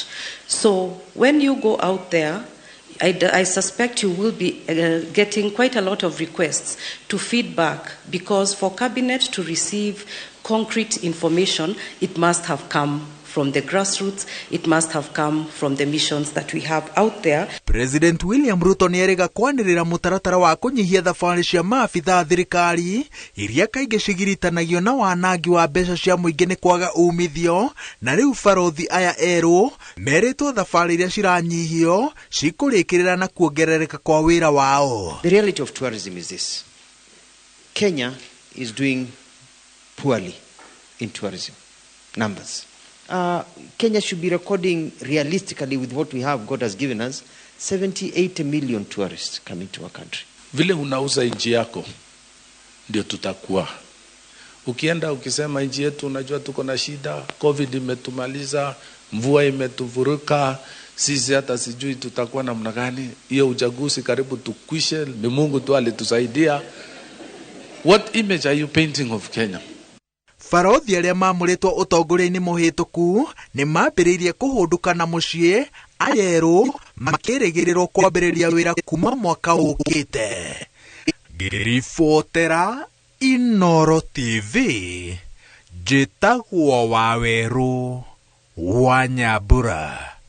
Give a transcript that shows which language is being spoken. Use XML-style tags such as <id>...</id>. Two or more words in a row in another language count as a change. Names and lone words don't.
<en>So when you go out there, I suspect you will be getting quite a lot of requests to feedback, because for Cabinet to receive concrete information, it must have come from the grassroots, it must have come from the missions that we have out there.</en> <ki>President William Ruto nĩerĩga kwanĩrĩra mũtaratara wa kũnyihia thabarĩ cia maabitha thirikari iria kaingĩ cigiritanagio na wanangi wa mbeca cia mũingĩ nĩ kwaga umithio, na rĩu barothi aya erũ merĩtwo thabarĩ iria ciranyihio cikũrĩkĩrĩra na kuongerereka kwa wĩra wao.</ki> <en>The reality of tourism is this: Kenya is doing poorly in tourism numbers. Kenya should be recording realistically with what we have, God has given us, 70-80 million tourists coming to our country.</en> <sw>Vile unauza nchi yako ndio tutakuwa. Ukienda ukisema nchi yetu unajua tuko na shida, COVID imetumaliza, mvua imetuvuruka, sisi hata sijui tutakuwa namna gani, hiyo uchaguzi karibu tukwishe, ni Mungu tu alitusaidia.</sw> <en>What image are you painting of Kenya?</en> <ki>Barothi arĩa mamũrĩtwo ũtongoria-inĩ mũhĩtũku nĩ mambĩrĩirie kũhũndũka na mũciĩ, ayerũ makĩrĩgĩrĩrwo kwambĩrĩria wĩra kuma mwaka ũkĩte. Ngĩribotera Inooro TV, njĩtagwo Wawerũ wa Nyambura.</ki>